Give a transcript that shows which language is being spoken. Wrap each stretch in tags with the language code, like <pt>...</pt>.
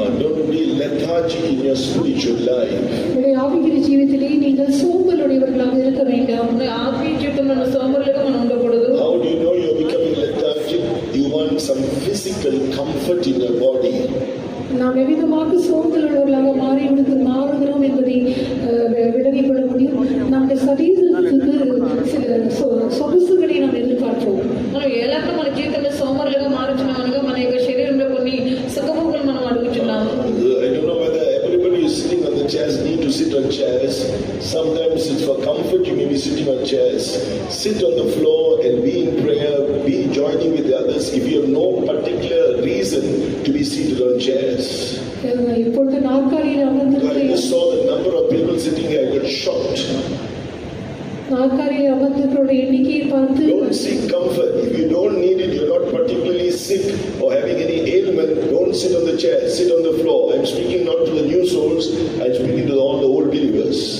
<en>Don't be lethargic in your spiritual life.</en> <ta>உங்களுடைய ஆவிக்குரிய ஜீவிதத்திலே நீங்கள் சோம்பலுடையவர்களாக இருக்க வேண்டாம்.</ta> <te>ఆత్మీయ జీవితంలో సోమరులుగా మనం ఉండకూడదు.</te> <en>How do you know you're becoming lethargic? You want some physical comfort in your body.</en> <ta>நாம் எவ்விதமாக சோம்பலுள்ளவர்களாக மாறுகிறோம் என்பதை விளங்கிக் கொள்ள முடியும். நம்முடைய சரீரத்துக்கு சில சொகுசுகளை நாம் எதிர்பார்ப்போம்.</ta> <te>మనం ఎలాగ మన జీవితంలో సోమరులుగా మారుచున్నాం అనగా మన యొక్క శరీరంలో కొన్ని సుఖభోగులు మనం అడుగుతున్నాము.</te> <en>I don't know whether everybody is sitting on the chairs, need to sit on chairs. Sometimes it's for comfort, you may be sitting on chairs. Sit on the floor and be in prayer, be joining with the others if you have no particular reason to be seated on chairs.</en> <ta>இப்பொழுது நாற்காலியில்</ta> <en>I just saw the number of people sitting here, I got shocked.</en> <ta>நாற்காலியில் அமர்ந்தவர்களுடைய எண்ணிக்கையை பார்த்து</ta> <en>Don't seek comfort. If you don't need it, you're not particularly sick or having any ailment, don't sit on the chair, sit on the floor. I'm speaking not to the new souls, I'm speaking to all the old believers.</en>